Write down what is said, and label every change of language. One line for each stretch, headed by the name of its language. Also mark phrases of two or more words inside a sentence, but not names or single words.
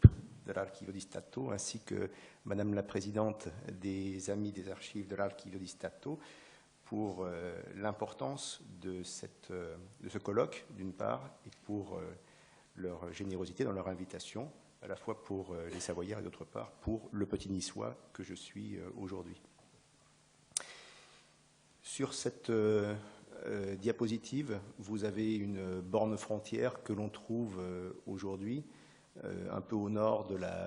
French: de l'Archivio di Stato, ainsi que Madame la Présidente des Amis des Archives de l'Archivio di Stato, pour l'importance de ce colloque, d'une part, et pour leur générosité dans leur invitation, à la fois pour les Savoyards et d'autre part pour le petit niçois que je suis aujourd'hui. Sur cette diapositive, vous avez une borne frontière que l'on trouve aujourd'hui un peu au nord de la